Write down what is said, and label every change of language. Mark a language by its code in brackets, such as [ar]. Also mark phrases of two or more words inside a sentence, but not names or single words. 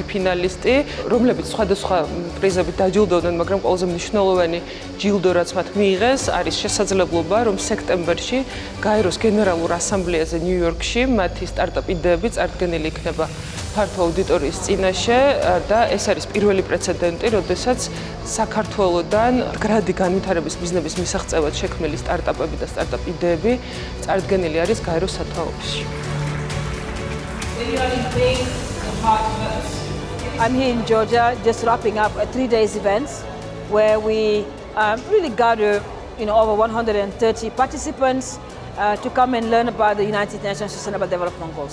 [ka] ფინალისტი, რომლებიც სხვადასხვა პრიზებით დაჯილდოვდნენ, მაგრამ ყველაზე მნიშვნელოვანი ჯილდო, რაც მათ მიიღეს, არის შესაძლებლობა, რომ სექტემბერში გაეროს გენერალურ ასამბლეაზე ნიუ-იორკში მათი სტარტაპ იდეები წარდგენილი იქნება ფართო აუდიტორიის წინაშე და ეს არის პირველი პრეცედენტი, როდესაც საქართველოდან მდგრადი განვითარების მიზნების მისაღწევად შექმნილი სტარტაპები და სტარტაპ იდეები წარდგენილი არის გაეროს სათვალო ოფისში. [en] I'm here in Georgia just wrapping up a 3-day event where we really gather over 130 participants to come and learn about the United Nations Sustainable Development Goals.